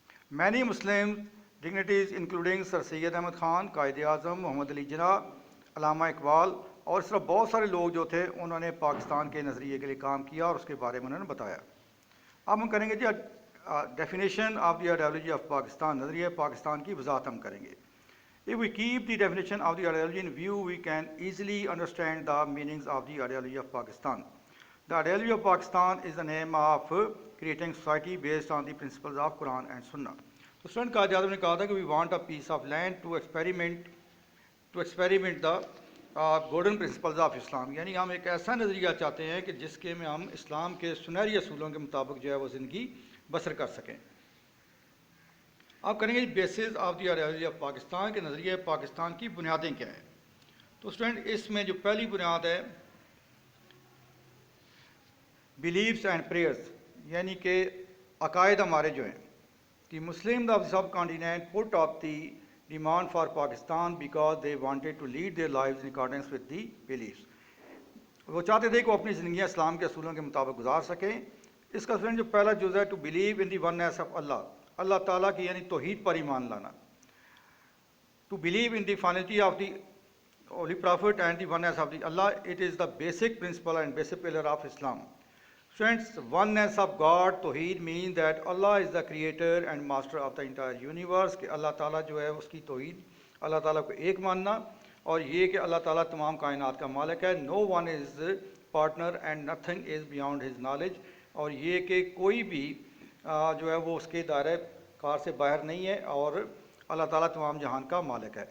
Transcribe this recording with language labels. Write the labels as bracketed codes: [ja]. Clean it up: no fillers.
[en] many Muslim dignitaries including [ur] سر سید احمد خان، قائد اعظم محمد علی جناح، علامہ اقبال اور اس طرح بہت سارے لوگ جو تھے انہوں نے پاکستان کے نظریے کے لیے کام کیا اور اس کے بارے میں انہوں نے بتایا. اب ہم کریں گے جی [en] definition of the ideology of Pakistan, [ur] نظریہ پاکستان کی وضاحت ہم کریں گے. [en] If we keep the definition of the ideology in view, we can easily understand the meanings of the ideology of Pakistan. The ideology of Pakistan is the name of creating society based on the principles of Quran and Sunnah. [ur] تو student Quaid Azam نے کہا تھا کہ [en] we want a piece of land to experiment the golden principles of Islam. [ur] یعنی ہم ایک ایسا نظریہ چاہتے ہیں کہ جس کے میں ہم اسلام کے سنہری اصولوں کے مطابق جو ہے وہ زندگی بسر کر سکیں. آپ کریں گے [en] basis of the ideology of Pakistan [ur] کے نظریہ پاکستان کی بنیادیں کیا ہیں. تو اسٹوڈنٹ اس میں جو پہلی بنیاد ہے [en] beliefs and prayers, [ur] یعنی کہ عقائد ہمارے جو ہیں. [en] The Muslims of the subcontinent put up the demand for Pakistan because they wanted to lead their lives in accordance with the beliefs. [ur] وہ چاہتے تھے کہ وہ اپنی زندگیاں اسلام کے اصولوں کے مطابق گزار سکیں. اس کا جو پہلا جز ہے [en] to believe in the oneness of Allah, [ur] اللہ تعالیٰ کی یعنی توحید پر ایمان لانا. [en] To believe in the finality of the holy prophet and the oneness of the Allah, it is the basic principle and basic pillar of Islam. Friends, oneness of God, [ur] توحید [en] means that Allah is the creator and master of the entire universe, [ur] کہ اللہ تعالیٰ جو ہے اس کی توحید, اللہ تعالیٰ کو ایک ماننا, اور یہ کہ اللہ تعالیٰ تمام کائنات کا مالک ہے. [en] No one is partner and nothing is beyond his knowledge, [ur] اور یہ کہ کوئی بھی جو ہے وہ اس کے دائرہ کار سے باہر نہیں ہے, اور اللہ تعالیٰ تمام جہان کا مالک ہے.